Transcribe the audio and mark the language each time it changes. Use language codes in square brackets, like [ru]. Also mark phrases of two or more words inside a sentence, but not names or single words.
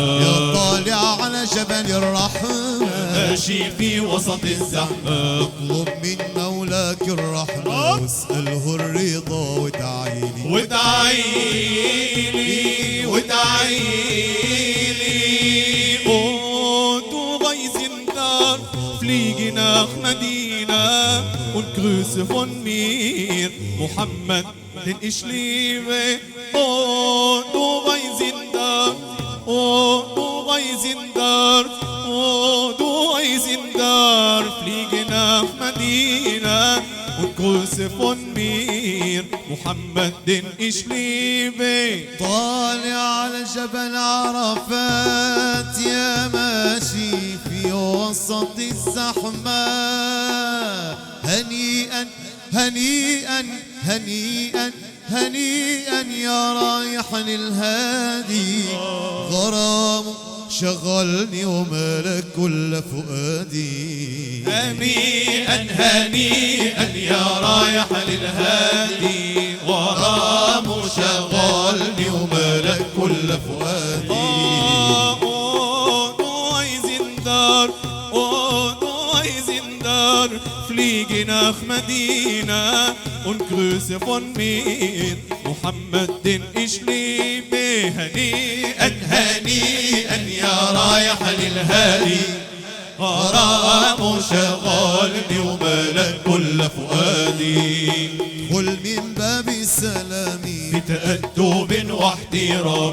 [ar] يا طالع على جبل الرحمن، ماشي في وسط الزحمة. اطلب من مولاك الرحمة واسأله الرضا وادعيلي وادعيلي وادعيلي. [de] Oh, du Reisender, fliege nach Medina und Grüße von mir, Muhammad, den ich liebe. Oh, du Reisender, oh, du Reisender, oh, du Reisender, fliege nach Medina und Grüße von mir, Muhammad, den ich liebe. [ar] طالع على جبل عرفات، يا ماشي في وسط الزحمة، هنيئا هنيئا هنيئا هنيئا يا رايح للهادي. غرام شغلني وملك كل فؤادي. هنيئا هنيئا يا رايح للهادي، غرام شغلني وملك كل فؤادي. [de] Fliege nach Medina und Grüße von mir, Muhammad, den ich liebe. [ar] هنيئا هنيئا يا رايح للهادي، غرام شغلني وملك كل فؤادي. ادخل من باب السلام بتأدب واحترام،